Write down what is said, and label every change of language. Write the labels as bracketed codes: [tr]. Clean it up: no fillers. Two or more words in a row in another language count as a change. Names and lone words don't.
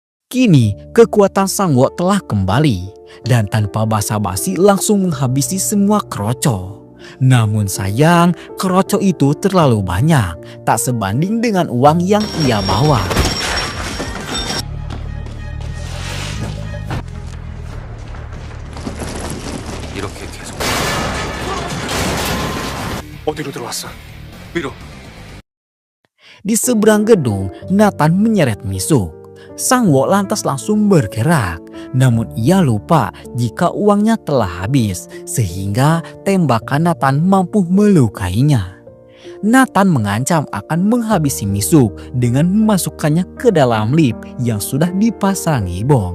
[id] Kini kekuatan Sangwo telah kembali dan tanpa basa-basi langsung menghabisi semua kroco. Namun sayang, kroco itu terlalu banyak, tak sebanding dengan uang yang ia bawa. [ko] 이렇게 계속. 어디로 들어왔어? 위로. [id] Di seberang gedung, Nathan menyeret Misuk. Sangwo lantas langsung bergerak. Namun ia lupa jika uangnya telah habis, sehingga tembakan Nathan mampu melukainya. Nathan mengancam akan menghabisi Misuk dengan memasukkannya ke dalam lift yang sudah dipasangi bom.